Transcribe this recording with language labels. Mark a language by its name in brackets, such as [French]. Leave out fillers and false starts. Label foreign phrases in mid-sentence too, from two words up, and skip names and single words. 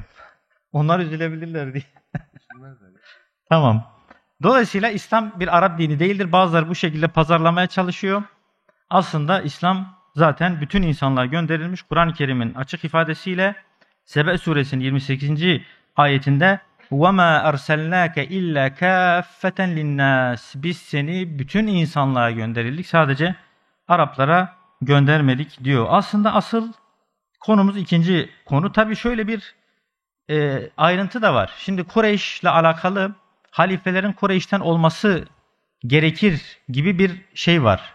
[Turkish] Onlar üzülebilirler diye. Tamam. Dolayısıyla İslam bir Arap dini değildir. Bazıları bu şekilde pazarlamaya çalışıyor. Aslında İslam zaten bütün insanlığa gönderilmiş. Kur'an-ı Kerim'in açık ifadesiyle Sebe suresinin 28. ayetinde [Arabic] وَمَا أَرْسَلْنَاكَ اِلَّا كَافَّةً لِلنَّاسِ [Turkish] Biz seni bütün insanlığa gönderildik. Sadece Araplara göndermedik diyor. Aslında asıl konumuz ikinci konu. Tabii şöyle bir ayrıntı da var. Şimdi Kureyş'le alakalı halifelerin Kureyş'ten olması gerekir gibi bir şey var.